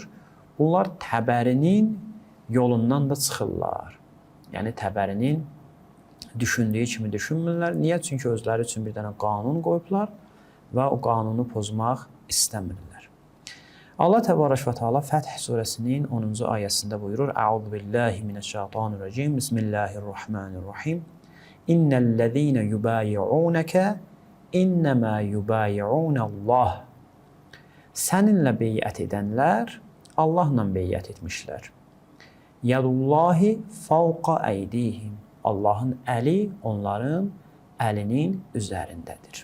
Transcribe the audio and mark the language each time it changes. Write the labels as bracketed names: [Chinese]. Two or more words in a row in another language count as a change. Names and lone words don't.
[Azerbaijani] Bunlar Təbərinin yolundan da çıxırlar. Yəni, Təbərinin düşündüyü kimi düşünmürlər. Niyə? Çünki özləri üçün bir dənə qanun qoyublar və o qanunu pozmaq istəmirlər. Allah Təbarək və Teala Fəth surəsinin 10-cu ayəsində buyurur: [Arabic] أعوذ بالله من الشيطان الرجيم. Bismillahirrahmanirrahim. إن الذين يبايعونك إنما يبايعون الله. [Azerbaijani] Səninlə beyyət edənlər Allahla beyyət etmişlər. [Arabic] يد الله فوق أيديهم. [Azerbaijani] Allahın əli onların əlinin üzərindədir.